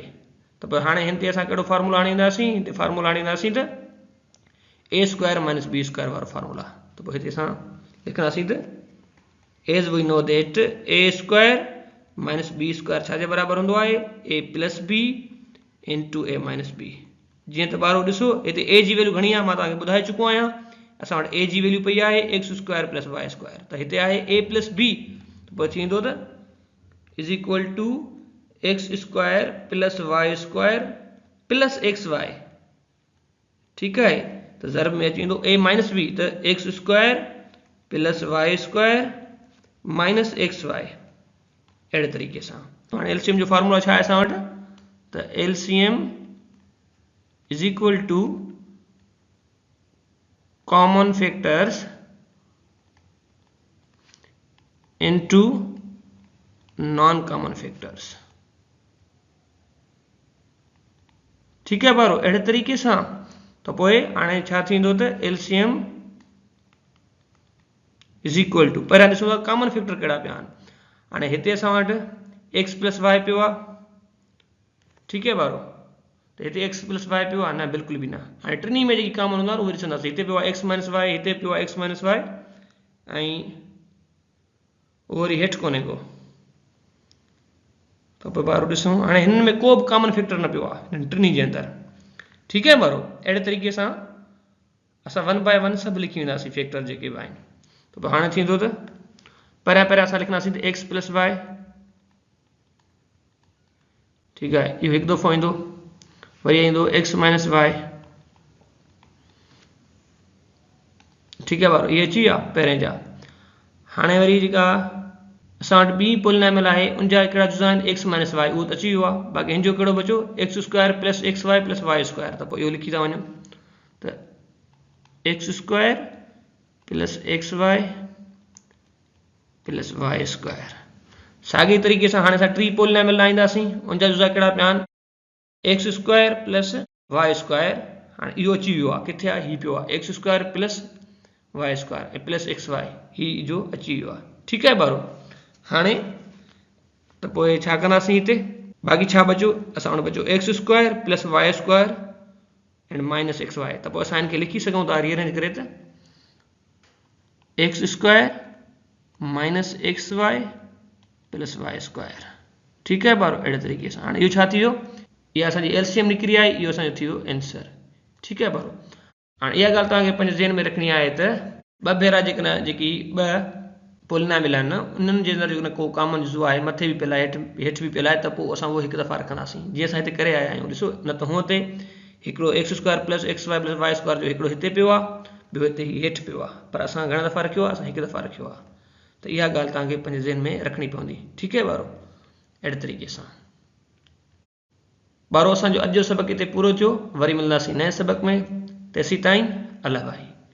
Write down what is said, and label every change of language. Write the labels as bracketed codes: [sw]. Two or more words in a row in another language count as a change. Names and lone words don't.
[sd] त पोइ हाणे हिन ते असां कहिड़ो फार्मूला आणींदासीं, हिते फार्मूला आणींदासीं त [en] a square minus b square [sd] वारो फार्मूला। त पोइ हिते असां लिखंदासीं त [en] as we know that a square minus b square [sd] छाजे बराबरि हूंदो आहे, [en] a plus b into a minus b. [sd] जीअं त ॿारो ॾिसो हिते ए जी वैल्यू घणी आहे, मां तव्हांखे ॿुधाए चुको आहियां, असां वटि ए जी वैल्यू पई आहे [en] x square plus y square, [sd] त हिते आहे [en] a plus b, [sd] त पोइ थींदो त [en] is equal to x square plus y square plus x y. [sd] ठीकु आहे, त ज़र्ब में अची वेंदो [en] a minus b, [sd] त [en] x square plus y square minus x y, [sd] अहिड़े तरीक़े सां। हाणे एलसीएम जो फार्मूला छा आहे असां वटि, त [en] LCM is equal to common factors into non common factors. [hi] ठीक है [sd] बारो, अड़े [hi] तरीके से [sd] तो पोए हाणे छा थींदो त [en] LCM is equal to [sd] पहिरियां ॾिसो था [en] common factor [sd] कहिड़ा पिया आहिनि। हाणे हिते असां वटि [en] x plus y [sd] पियो आहे, [hi] ठीक है [sd] बारो, तो हिते [en] x plus y [sd] पियो आहे न, बिल्कुलु बि न। हाणे टिनी में जेकी कॉमन हूंदा उहे ॾिसंदासीं। हिते पियो आहे [en] x minus y, [sd] हिते पियो आहे [en] x minus y, [sd] ऐं उहो वरी हेठि कोन्हे को। तो पोइ बारो ॾिसूं, हाणे हिन में को बि [en] common factor [sd] न पियो आहे हिन टिनी जे अंदरि। [hi] ठीक है [sd] बारो, अहिड़े तरीक़े सां असां 1 बाय 1 सभु लिखी वेंदासीं फैक्टर जेके बि आहिनि। तो पोइ हाणे थींदो त पहिरियां असां लिखंदासीं त [en] x plus y, [hi] ठीक है, [sd] इहो हिकु दफ़ो ईंदो, वरी ईंदो [en] x minus y, [hi] ठीक है [sd] बारो, इहे अची विया पहिरें जा। हाणे वरी जेका असां वटि ॿी पॉलिनॉमियल आहे उनजा कहिड़ा जुज़ा आहिनि [en] x minus y, [sd] उहो त अची वियो आहे। बाक़ी हिन जो कहिड़ो बचो [en] x square plus x y plus y square. [sd] त पोइ इहो लिखी था वञूं त [en] x square plus x y plus y square. [sd] साॻी तरीक़े सां हाणे असां टी पॉलिनॉमियल लाहींदासीं, उनजा जुज़ा कहिड़ा पिया आहिनि [en] x square plus y square. [sd] हाणे इहो अची वियो आहे, किथे आहे, हीउ पियो आहे [en] x square plus y square [sd] ऐं [en] plus x y, [sd] हीउ जो अची वियो आहे। [hi] ठीक है [sd] बारो, हाणे त पोइ छा कंदासीं, हिते बाक़ी छा बचो, असां वटि बचो [en] x square plus y square and minus x y. [sd] त पोइ असां हिनखे लिखी सघूं था रीअरेंज करे त [en] x square minus x y plus y square. [hi] ठीक है [sd] बारो, अहिड़े तरीक़े सां हाणे इहो छा थी वियो, इहा असांजी एलसीएम निकिरी आई, इहो असांजो थी वियो आंसर। [hi] ठीक है [sd] बारो, हाणे इहा ॻाल्हि तव्हांखे पंहिंजे ज़हन में रखणी आहे त ॿ भेरा जेकॾहिं जेकी ॿ पॉलिनॉमियल आहिनि न, उन्हनि जे अंदरि जेकॾहिं को कॉमन जुज़ो आहे, मथे बि पियल आहे हेठि बि पियल आहे, त पोइ असां उहो हिकु दफ़ा रखंदासीं जीअं असां हिते करे आया आहियूं। ॾिसो, न त हूअं ते हिकिड़ो [en] x square plus x y plus y square [sd] जो हिकिड़ो हिते पियो आहे, ॿियो हिते हेठि पियो आहे, पर असां घणा दफ़ा रखियो आहे, असां हिकु दफ़ा रखियो आहे। त इहा ॻाल्हि तव्हांखे पंहिंजे ज़हन में रखणी पवंदी। [hi] ठीक है [sd] बारो, अहिड़े तरीक़े सां बारो असांजो अॼु जो सबक़ हिते पूरो थियो। वरी मिलंदासीं नए सबक़ में, तेसीं ताईं अल्लाह भाई।